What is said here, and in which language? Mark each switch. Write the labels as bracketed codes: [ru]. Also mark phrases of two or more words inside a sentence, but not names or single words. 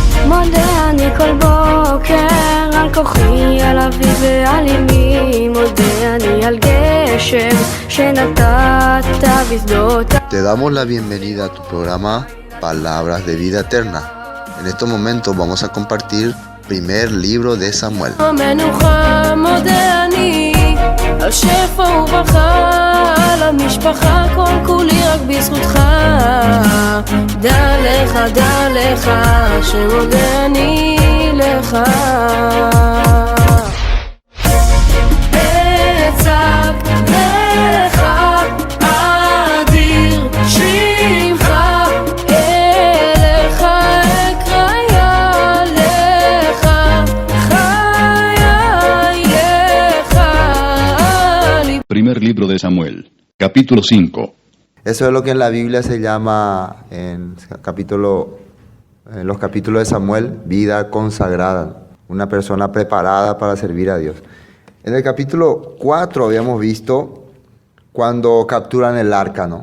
[he] מודה אני כל בוקר על כוחי, על אבי ועל אמי. מודה אני על גשם שנתת בשדות. [es] Te damos la bienvenida a tu programa Palabras de Vida Eterna. En estos momentos vamos a compartir primer libro de Samuel. [he] המנוחה מודה אני על שפע וברכה, על המשפחה כל כולי רק בזכותך. דע לך שמודה אני לך. אצעק לך אדיר שמך, אליך אקרא לך, חיי לך. [es] Primer libro de Samuel, capítulo 5. Eso es lo que en la Biblia se llama, en los capítulos de Samuel, vida consagrada. Una persona preparada para servir a Dios. En el capítulo 4 habíamos visto cuando capturan el arca, ¿no?